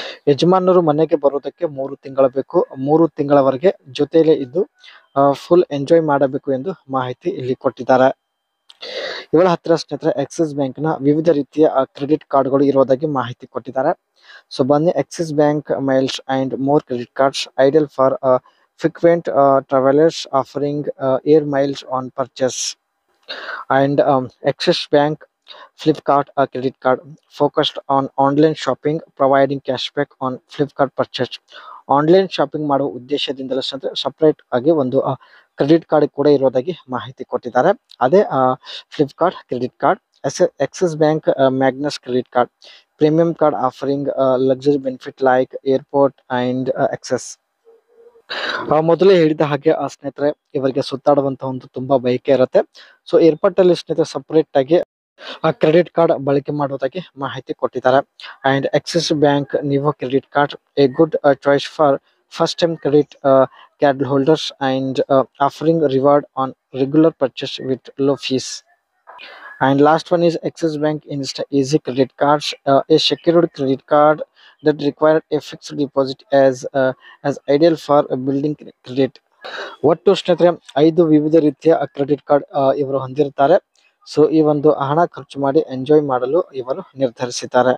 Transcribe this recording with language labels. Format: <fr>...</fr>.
<kn>ಯಜಮಾನರು ಮನೆಗೆ ಬರೋದಕ್ಕೆ 3 ತಿಂಗಳು ಬೇಕು. 3 ತಿಂಗಳವರೆಗೆ ಜೊತೆಯಲ್ಲೇ ಇದ್ದು ಫುಲ್ ಎಂಜಾಯ್ ಮಾಡಬೇಕು ಎಂದು ಮಾಹಿತಿ ಇಲ್ಲಿ ಕೊಟ್ಟಿದ್ದಾರೆ. ಇವಳ ಹತ್ತಿರ ಸ್ನೇಹಿತರೆ ಆಕ್ಸಿಸ್ ಬ್ಯಾಂಕ್ ನ ವಿವಿಧ ರೀತಿಯ ಕ್ರೆಡಿಟ್ ಕಾರ್ಡ್ಗಳು ಇರುವುದಾಗಿ ಮಾಹಿತಿ ಕೊಟ್ಟಿದ್ದಾರೆ.</kn> <en>So ಬನ್ನಿ, Axis Bank Miles and More credit cards ideal for frequent travelers offering air miles on purchase. And Axis Bank Flipkart credit card focused on online shopping, providing cashback on Flipkart purchase.</en> <kn>Online shopping ಮಾಡುವ ಉದ್ದೇಶದಿಂದಲೇ separate ಆಗಿ ಒಂದು credit card ಕೂಡ ಇರೋದಾಗಿ ಮಾಹಿತಿ ಕೊಟ್ಟಿದ್ದಾರೆ.</kn> <en>ಅದೇ Flipkart credit card. Axis Bank Magnus credit card premium card offering luxury benefit like airport and access.</en> <kn>ಮೊದಲೇ ಹೇಳಿದ ಹಾಗೆ ಸ್ನೇಹಿತರೆ, ಇವರಿಗೆ ಸುತ್ತಾಡುವಂತಹ ಒಂದು ತುಂಬಾ ಬಯಕೆ ಇರುತ್ತೆ. ಸೊ ಏರ್ಪೋರ್ಟ್ ಅಲ್ಲಿ ಸ್ನೇಹಿತರೆ ಸಪರೇಟ್ ಆಗಿ ಕ್ರೆಡಿಟ್ ಕಾರ್ಡ್ ಬಳಕೆ ಮಾಡುವುದಾಗಿ ಮಾಹಿತಿ ಕೊಟ್ಟಿದ್ದಾರೆ.</kn> <en>And Axis Bank Neo credit card a good choice for first time credit card holders and offering reward on regular purchase with low fees. And last one is Axis Bank Insta Easy Credit Cards, a secured credit card that required a fixed deposit as ideal for building credit.</en> <kn>ಒಟ್ಟು ಸ್ನೇಹಿತರೆ 5 ವಿವಿಧ ರೀತಿಯ credit card ಇವರು ಹೊಂದಿರುತ್ತಾರೆ. So ಈ ಒಂದು ಹಣ ಖರ್ಚು ಮಾಡಿ ಎಂಜಾಯ್ ಮಾಡಲು ಇವರು ನಿರ್ಧರಿಸಿದ್ದಾರೆ.</kn>